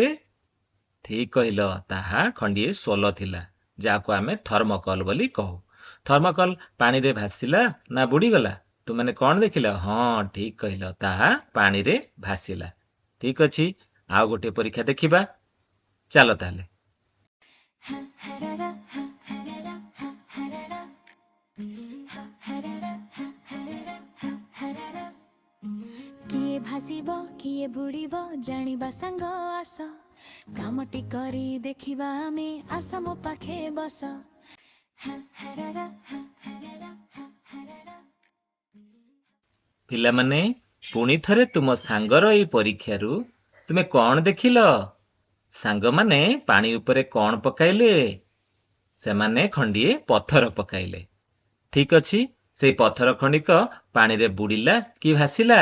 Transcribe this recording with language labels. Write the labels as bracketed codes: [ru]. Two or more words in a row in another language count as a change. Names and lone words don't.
[or] ଠିକ କହିଲ, ତାହା ଖଣ୍ଡିଏ ସୋଲ ଥିଲା, ଯାହାକୁ ଆମେ ଥର୍ମୋକଲ ବୋଲି କହୁ। ଥର୍ମୋକଲ ପାଣିରେ ଭାସିଲା ନା ବୁଡ଼ିଗଲା? ତୁମମାନେ କଣ ଦେଖିଲ? ହଁ, ଠିକ କହିଲ, ତାହା ପାଣିରେ ଭାସିଲା। ଠିକ ଅଛି, ଆଉ ଗୋଟିଏ ପରୀକ୍ଷା ଦେଖିବା। ଚାଲ ତାହେଲେ। Ha harara ha harara ha harara ha harara ha harara ha harara କିଏ ଭାସିବ କିଏ ବୁଡ଼ିବ ଜାଣିବା ସାଙ୍ଗ ଆସ କାମଟି କରି ଦେଖିବା ଆମେ ଆସ ମୋ ପାଖେ ବସ हा harara ha harara ha harara। ପିଲାମାନେ, ପୁଣି ଥରେ ତୁମ ସାଙ୍ଗର ଏଇ ପରୀକ୍ଷାରୁ ତୁମେ କଣ ଦେଖିଲ? ସାଙ୍ଗମାନେ ପାଣି ଉପରେ କଣ ପକାଇଲେ? ସେମାନେ ଖଣ୍ଡିଏ ପଥର ପକାଇଲେ। ଠିକ ଅଛି, ସେଇ ପଥର ଖଣ୍ଡିକ ପାଣିରେ ବୁଡ଼ିଲା କି ଭାସିଲା?